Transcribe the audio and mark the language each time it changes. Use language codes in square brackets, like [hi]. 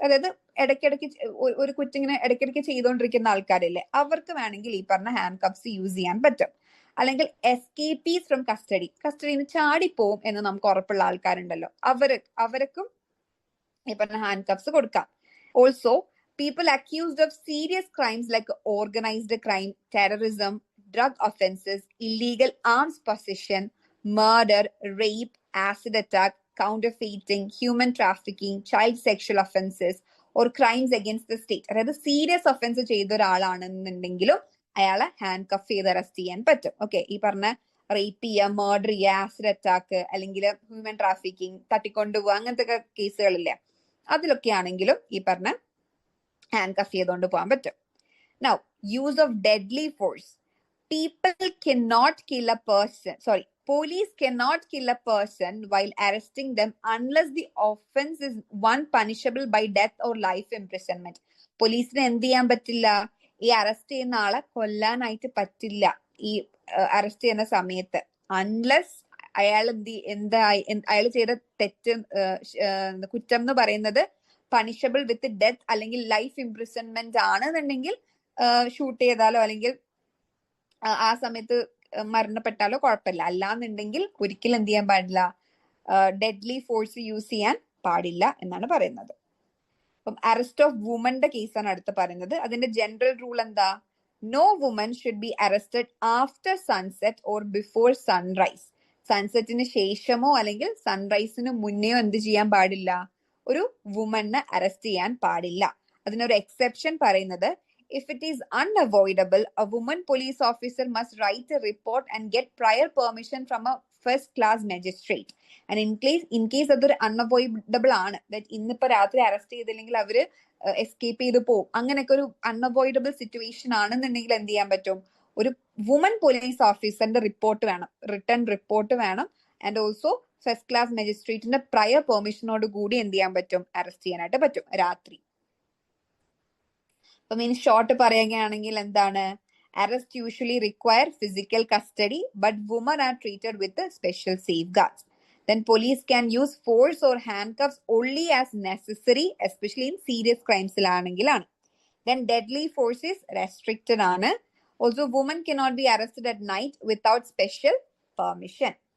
[ml] അതായത് ഇടയ്ക്കിടയ്ക്ക് ഒരു കുറ്റിങ്ങനെ ഇടയ്ക്കിടയ്ക്ക് ചെയ്തുകൊണ്ടിരിക്കുന്ന ആൾക്കാരില്ലേ, അവർക്ക് വേണമെങ്കിൽ ഈ പറഞ്ഞ ഹാൻഡ് കഫ്സ് യൂസ് ചെയ്യാൻ പറ്റും. അല്ലെങ്കിൽ എസ്കേപ്പീസ് ഫ്രം കസ്റ്റഡിയിൽ നിന്ന് ചാടിപ്പോവും എന്ന് നമുക്ക് ഉറപ്പുള്ള ആൾക്കാരുണ്ടല്ലോ, അവർക്കും ഈ പറഞ്ഞ ഹാൻഡ് കഫ്സ് കൊടുക്കാം. [en] Also people accused of serious crimes like organized crime, terrorism, drug offenses, illegal arms possession, murder, rape, acid attack, counterfeiting, human trafficking, child sexual offenses or crimes against the state. [ml] അതായത് serious offence ചെയ്ത ഒരാളാണെന്നുണ്ടെങ്കിലും അയാളെ hand cough ചെയ്ത് arrest ചെയ്യാൻ പറ്റും. Okay, ഈ പറഞ്ഞ rape ചെയ്യുക, murder ചെയ്യുക, ആസിഡ് അറ്റാക്ക്, അല്ലെങ്കിൽ ഹ്യൂമൻ ട്രാഫിക്കിംഗ്, തട്ടിക്കൊണ്ടുപോകുക, അങ്ങനത്തെ കേസുകളില്ലേ, അതിലൊക്കെ ആണെങ്കിലും ഈ പറഞ്ഞ ഹാൻഡ് കഫ് ചെയ്തുകൊണ്ട് പോകാൻ പറ്റും. [en] Now, use of deadly force. People cannot kill a person. Sorry, police cannot kill a person while arresting them unless the offense is one punishable by death or life imprisonment. [ml] പോലീസിന് എന്ത് ചെയ്യാൻ പറ്റില്ല? ഈ arrest ചെയ്യുന്ന ആളെ കൊല്ലാനായിട്ട് പറ്റില്ല ഈ arrest ചെയ്യുന്ന സമയത്ത്, അൺലെസ് അയാൾ അയാൾ ചെയ്ത തെറ്റ് കുറ്റം എന്ന് പറയുന്നത് പണിഷബിൾ വിത്ത് ഡെത്ത് അല്ലെങ്കിൽ ലൈഫ് ഇംപ്രിസൺമെന്റ് ആണെന്നുണ്ടെങ്കിൽ ഷൂട്ട് ചെയ്താലോ അല്ലെങ്കിൽ ആ സമയത്ത് മരണപ്പെട്ടാലോ കുഴപ്പമില്ല. അല്ലാന്നുണ്ടെങ്കിൽ ഒരിക്കലും എന്ത് ചെയ്യാൻ പാടില്ല, ഡെഡ്ലി ഫോഴ്സ് യൂസ് ചെയ്യാൻ പാടില്ല എന്നാണ് പറയുന്നത്. അപ്പം അറസ്റ്റ് ഓഫ് വുമന്റെ കേസാണ് അടുത്ത് പറയുന്നത്. അതിന്റെ ജനറൽ റൂൾ എന്താ? [en] No woman should be arrested after sunset or before sunrise. [ml] സൺസെറ്റിന് ശേഷമോ അല്ലെങ്കിൽ സൺറൈസിന് മുന്നെയോ എന്ത് ചെയ്യാൻ പാടില്ല, ഒരു വുമനെ അറസ്റ്റ് ചെയ്യാൻ പാടില്ല. അതിനൊരു എക്സെപ്ഷൻ പറയുന്നത്, [en] if it is unavoidable, a woman police officer must write a report and get prior permission from a first class magistrate. And in case [ml] അതൊരു അൺഅവോയ്ഡബിൾ ആണ്, ദാറ്റ് ഇന്നിപ്പോ രാത്രി അറസ്റ്റ് ചെയ്തില്ലെങ്കിൽ അവര് എസ്കേപ്പ് ചെയ്ത് പോകും, അങ്ങനെയൊക്കെ ഒരു അൺഅവോയ്ഡബിൾ സിറ്റുവേഷൻ ആണെന്നുണ്ടെങ്കിൽ എന്ത് ചെയ്യാൻ പറ്റും, ഒരു വുമൻ പോലീസ് ഓഫീസറിന്റെ റിപ്പോർട്ട് വേണം, റിട്ടേൺ റിപ്പോർട്ട് വേണം. And also first class മജിസ്ട്രേറ്റിന്റെ prayer പെർമിഷനോട് കൂടി എന്ത് ചെയ്യാൻ പറ്റും, അറസ്റ്റ് ചെയ്യാനായിട്ട് പറ്റും രാത്രി. [en] അപ്പം in short [ml] പറയുകയാണെങ്കിൽ എന്താണ്, [en] Arrest usually require physical custody but woman are treated with special safeguards. Then police can use force or handcuffs only as necessary, especially in serious crimes. Then deadly force is restricted. Also, women cannot be arrested at night without special permission.